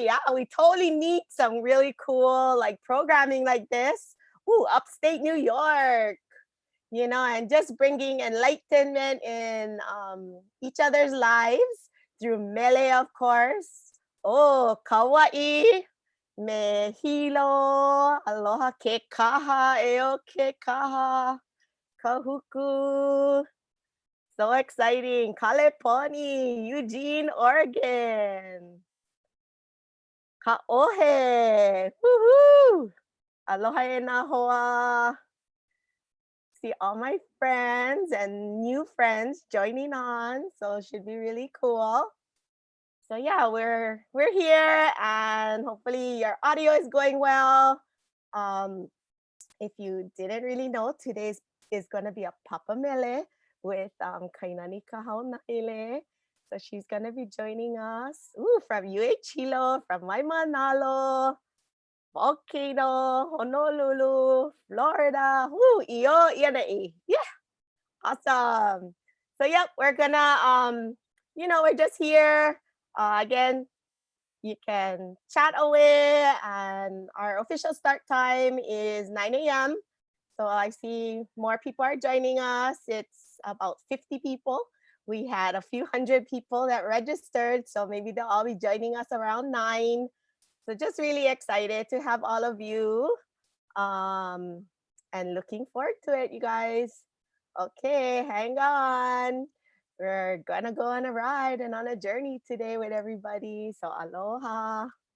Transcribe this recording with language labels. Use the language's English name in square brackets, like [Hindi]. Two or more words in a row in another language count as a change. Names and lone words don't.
[English] Yeah, we totally need some really cool like programming like this. Ooh, upstate New York. And just bringing enlightenment in each other's lives through Mele, of course. Oh, kawaii, me hilo, [Hawaiian] aloha ke kaha, eo ke kaha, kahuku. [English] So exciting. Kaleponi, Eugene, Oregon. Kaohe, woohoo. [Hawaiian] Aloha e na hoa. [English] See all my friends and new friends joining on, so it should be really cool. So yeah, we're here and hopefully your audio is going well. If you didn't really know, today is going to be a Papa Mele with Kainani Kahaunaele. So she's going to be joining us. Ooh, from UH Hilo, from Waimanalo, Volcano, Honolulu, Florida. Woo, iyo, iana. Yeah, awesome. So yep, we're gonna we're just here. Again, you can chat away and our official start time is 9 a.m. So I see more people are joining us. It's about 50 people. We had a few hundred people that registered, so maybe they'll all be joining us around 9. So just really excited to have all of you and looking forward to it, you guys. Okay, hang on. We're gonna go on a ride and on a journey today with everybody. So aloha.